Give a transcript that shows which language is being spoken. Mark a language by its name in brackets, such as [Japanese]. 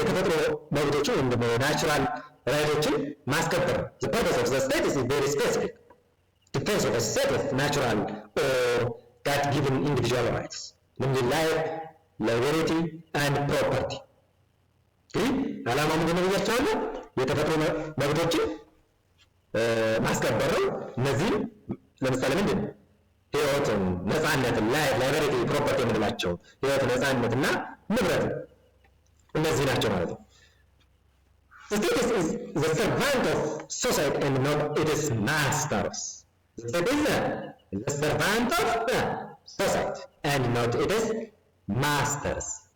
[Amharic] የተፈጥሮ መብቶችን ወይም ደግሞ ናቹራል ራይቶችን ማስከበር ነው። [English] The purpose of the state is very specific. Defense of a set of natural or God-given individual rights, namely life, liberty and property. [Amharic] እንግዲህ ዓላማው ምንድነው ብያቸዋለሁ? የተፈጥሮ መብቶችን ማስከበር ነው። እነዚህም ለምሳሌ ምንድነው? ህይወትን፣ ነፃነትን፣ ላይብረሪ፣ ፕሮፐርቲ የምንላቸው ህይወት፣ ነፃነትና ንብረት እነዚህ ናቸው ማለት ነው። [English] The state is the servant of society and not its masters. The state is the servant of society and not its masters.